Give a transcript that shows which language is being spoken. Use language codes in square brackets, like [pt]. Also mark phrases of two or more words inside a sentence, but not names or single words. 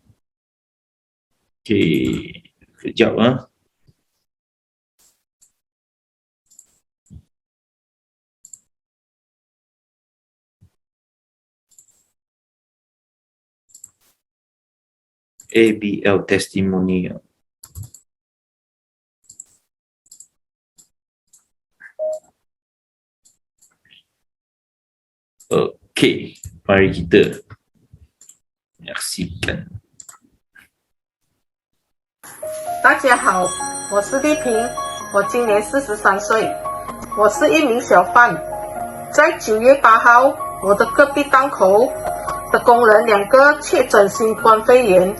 [ms] Okey, kejap . ABL testimonial. Okey, mari kita menyaksikan. [zh] 大家好，我是丽萍，我今年43岁，我是一名小贩。在9月8号，我的隔壁档口的工人2个确诊新冠肺炎。